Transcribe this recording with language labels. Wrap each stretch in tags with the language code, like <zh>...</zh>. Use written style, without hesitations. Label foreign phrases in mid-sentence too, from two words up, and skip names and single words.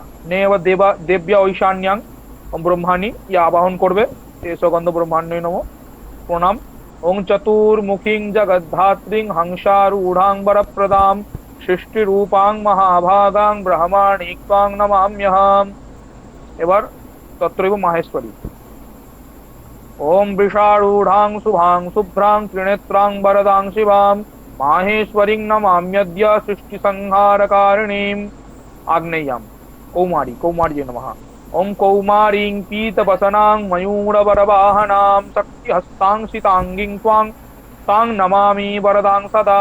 <bn>নে এবার</bn> <sa>দেব্যা ঐশান্যাং ব্রহ্মাণী,</sa> <bn>ইয়া আবাহন করবে।</bn> <sa>সুগন্ধ ব্রহ্মাণ্যই নমঃ, প্রণাম। ওং চতুর্মুখীং জগদ্ধাত্রীং হংসারূঢ়াং বরপ্রদাম সৃষ্টিরূপাং মহাভাগাং ব্রহ্মাণি ত্বাং নমাম্যহম।</sa> <bn>এবার</bn> <sa>তত্রৈব মাহেশ্বরী। ওম বৃষারূঢ়াং শুভাং শুভ্রাং ত্রিনেত্রাং বরদাং শিবাং মাহেশ্বরীং নমাম্যদ্য সৃষ্টি সংহারকারিণীম। আগ্নেয়াম কৌমারী, কৌমার্যে নমঃ। ওম কৌমারীং পীতবসনাং ময়ূরবরবাহনাং শক্তিহস্তাং সিতাঙ্গীং ত্বাং তাং নমামি বরদাং সদা।</sa>